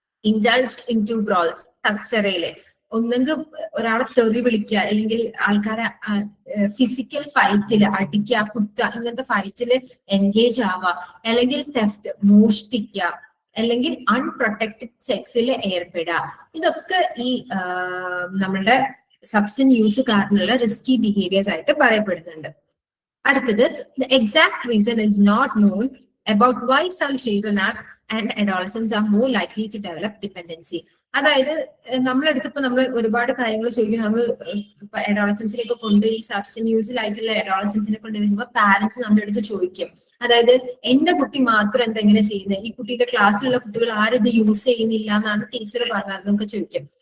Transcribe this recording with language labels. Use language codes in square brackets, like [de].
[en] indulged in two brawls, [ml] കച്ചറയില് ഒന്നെങ്കിൽ ഒരാളെ തെറി വിളിക്കുക, അല്ലെങ്കിൽ ആൾക്കാരെ ഫിസിക്കൽ ഫൈറ്റില് അടിക്കുക, കുത്തുക, ഇങ്ങനത്തെ ഫൈറ്റില് എൻഗേജ് ആവുക, അല്ലെങ്കിൽ തെഫ്റ്റ്, മോഷ്ടിക്കുക, അല്ലെങ്കിൽ അൺപ്രൊട്ടക്റ്റഡ് സെക്സിൽ ഏർപ്പെടുക. ഇതൊക്കെ ഈ നമ്മളുടെ സബ്സ്റ്റൻസ് യൂസ് കാരണമുള്ള റിസ്കി ബിഹേവിയേഴ്സ് ആയിട്ട് പറയപ്പെടുന്നുണ്ട്. [en] അടുത്തത്, the exact reason is not known about why some children and adolescents are more likely to develop dependency. [ml] അതായത് നമ്മളെടുത്തപ്പോ നമ്മൾ ഒരുപാട് കാര്യങ്ങൾ ചോദിക്കും. നമ്മൾ അഡോളസൻസിലേക്ക് കൊണ്ട് ഈ സബ്സ്റ്റൻസ് യൂസിലായിട്ടുള്ള അഡോളസൻസിനെ കൊണ്ടുവരുമ്പോൾ പാരന്റ്സ് നമ്മുടെ അടുത്ത് ചോദിക്കും, അതായത് എന്റെ കുട്ടി മാത്രം എന്തെങ്ങനെ ചെയ്യുന്നത്, ഈ കുട്ടിയുടെ ക്ലാസ്സിലുള്ള കുട്ടികൾ ആരും ഇത് യൂസ് ചെയ്യുന്നില്ല എന്നാണ് ടീച്ചർ പറഞ്ഞതെന്നൊക്കെ ചോദിക്കും.